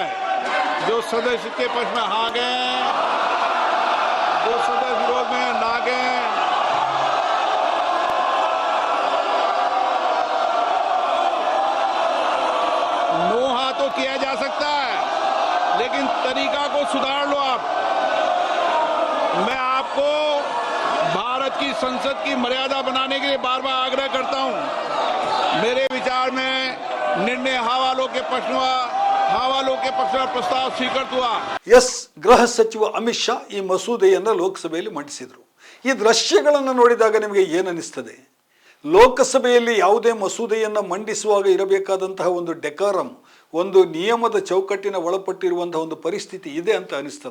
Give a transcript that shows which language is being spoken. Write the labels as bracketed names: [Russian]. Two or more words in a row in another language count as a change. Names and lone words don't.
[Hindi] जो सदस्य के पक्ष में हाँ गए, जो सदस्य विरोध में ना गए, तो किया जा सकता है, लेकिन तरीका को सुधार लो आप। मैं आपको भारत की संसद की मर्यादा बनाने के लिए बार बार आग्रह करता हूं। मेरे विचार में निर्णय हाँ वालों के पक्ष में प्रस्ताव स्वीकृत हुआ। [Kannada] ಎಸ್, ಗೃಹ ಸಚಿವ ಅಮಿತ್ ಶಾ ಈ ಮಸೂದೆಯನ್ನು ಲೋಕಸಭೆಯಲ್ಲಿ ಮಂಡಿಸಿದರು. ಈ ದೃಶ್ಯಗಳನ್ನು ನೋಡಿದಾಗ ನಿಮಗೆ ಏನನ್ನಿಸ್ತದೆ? ಲೋಕಸಭೆಯಲ್ಲಿ ಯಾವುದೇ ಮಸೂದೆಯನ್ನು ಮಂಡಿಸುವಾಗ ಇರಬೇಕಾದಂತಹ ಒಂದು ಡೆಕಾರಂ, ಒಂದು ನಿಯಮದ ಚೌಕಟ್ಟಿನ ಒಳಪಟ್ಟಿರುವಂತಹ ಒಂದು ಪರಿಸ್ಥಿತಿ ಇದೆ ಅಂತ ಅನಿಸ್ತದ?